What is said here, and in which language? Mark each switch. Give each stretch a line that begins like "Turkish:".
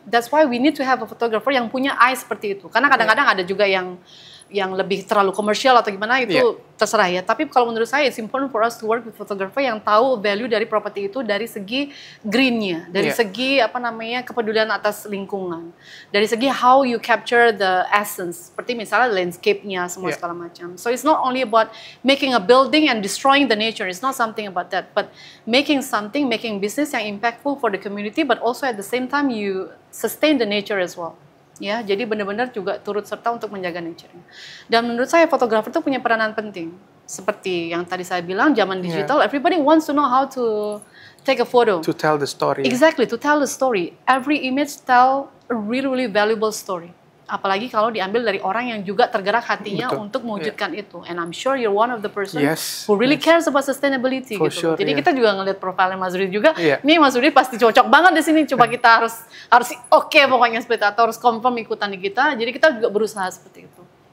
English: That's why we need to have a photographer
Indonesian: yang punya eye seperti itu. Karena kadang-kadang ada juga yang lebih terlalu komersial atau gimana itu terserah ya. Tapi kalau menurut saya
English: it's important for us to work with photographer
Indonesian: yang tahu value dari properti itu dari segi greennya, dari segi kepedulian atas lingkungan, dari segi
English: how you capture the essence,
Indonesian: seperti misalnya landscape-nya semua segala macam.
English: So it's not only about making a building and destroying the nature. It's not something about that, but making business yang impactful for the community, but also at the same time you sustain the nature as well.
Indonesian: Ya, jadi benar-benar juga turut serta untuk menjaga nature-nya. Dan menurut saya fotografer itu punya peranan penting. Seperti yang tadi saya bilang, zaman digital,
English: everybody wants to know how to take a photo. To tell the story. Exactly, to tell the story. Every image tell a really, really valuable story.
Indonesian: Apalagi kalau diambil dari orang yang juga tergerak hatinya untuk mewujudkan itu.
English: And I'm sure you're one of the person who really cares about sustainability For
Indonesian: gitu.
English: sure,
Indonesian: Jadi kita juga ngeliat profilnya Mas Rudi juga. Nih Mas Rudi pasti cocok banget di sini. Coba kita harus oke pokoknya seperti itu, atau harus confirm ikutan di kita. Jadi kita juga berusaha seperti itu.